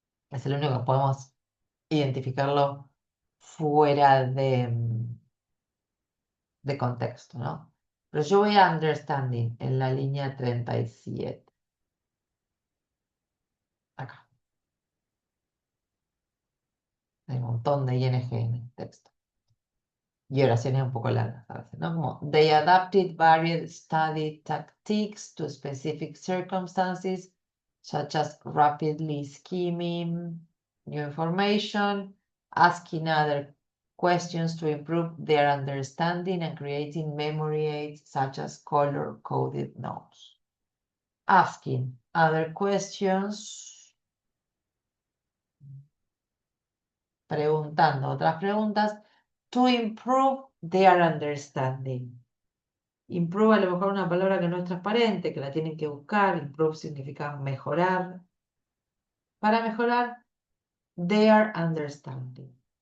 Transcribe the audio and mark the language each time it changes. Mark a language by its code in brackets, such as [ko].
[es] Es el único que podemos identificarlo fuera de contexto, ¿no? Pero yo voy a understanding en la línea 37. Acá. Hay un montón de ing en el texto. Y oraciones un poco largas a veces, ¿no? [en] Como, they adapted varied study tactics to specific circumstances, such as rapidly skimming new information, asking other questions to improve their understanding, and creating memory aids such as color-coded notes. Asking other questions, [es] preguntando otras preguntas, [en] To improve their understanding. [es] Improve a lo mejor una palabra que no es transparente, que la tienen que buscar. Improve significa mejorar. Para mejorar [en] their understanding.